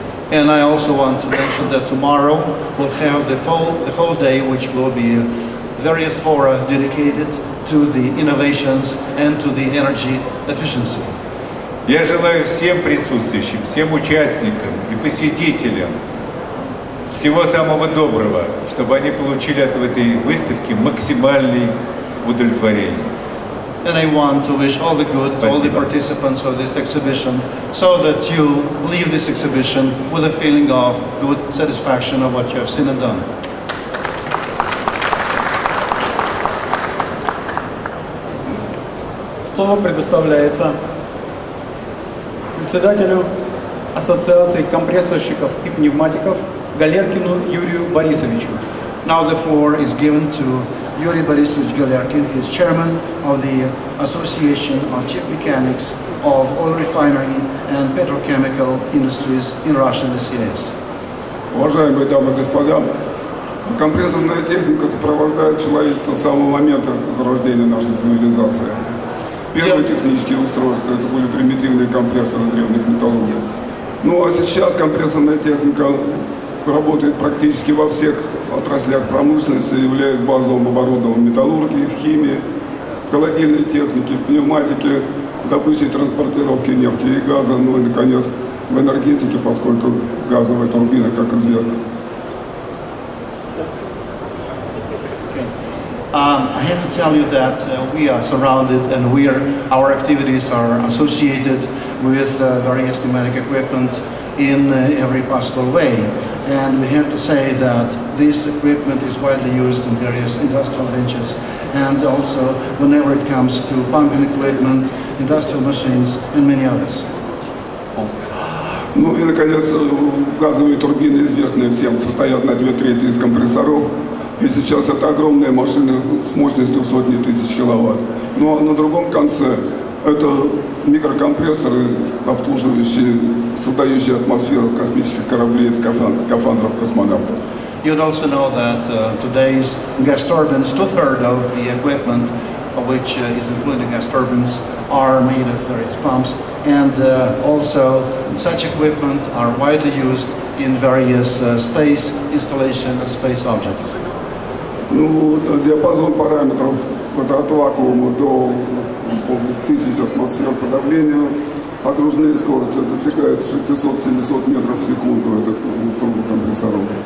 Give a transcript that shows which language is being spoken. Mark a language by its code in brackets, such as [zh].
[en] And I also want to mention that tomorrow we'll have the whole day, which will be various fora dedicated to the innovations and to the energy efficiency. [ru] Я желаю всем присутствующим, всем участникам и посетителям всего самого доброго, чтобы они получили от этой выставки максимальное удовлетворение. [en] And I want to wish all the good to all the participants of this exhibition, so that you leave this exhibition with a feeling of good satisfaction of what you have seen and done. [ru] Слово предоставляется председателю Ассоциации компрессорщиков и пневматиков Галеркину Юрию Борисовичу. [en] Now the floor is given to Юрий Борисович Галеркин. He is chairman of the Association of Chief Mechanics of Oil Refinery and Petrochemical Industries in Russia and the CIS. [ru] Уважаемые дамы и господа, компрессорная техника сопровождает человечество с самого момента зарождения нашей цивилизации. Первые технические устройства это были примитивные компрессоры древних металлургов. Ну а сейчас компрессорная техника работает практически во всех отраслях промышленности, являясь базовым оборудованием металлургии, в химии, в холодильной технике, в пневматике, добыче и транспортировке нефти и газа, ну и, наконец, в энергетике, поскольку газовая турбина, как известно. [en] I have to tell you that we are surrounded and our activities are associated with various pneumatic equipment in every possible way. And we have to say that this equipment is widely used in various industrial ventures, and also whenever it comes to pumping equipment, industrial machines, and many others. [ru] Ну и, наконец, газовые турбины, известные всем, состоят на 2/3 из компрессоров. И сейчас это огромные машины с мощностью в сотни тысяч киловатт. Ну а на другом конце это микрокомпрессоры, обслуживающие, создающие атмосферу космических кораблей, скафандров космонавтов. [en] You'd also know that today's gas turbines, 2/3 of the equipment, which is including gas turbines, are made of various pumps, and also such equipment are widely used in various space installation and space objects. [ru] Ну, диапазон параметров от вакуума до 1000 атмосфер подавления, окружные скорости достигают 600-700 метров в секунду, это турбокомпрессоров.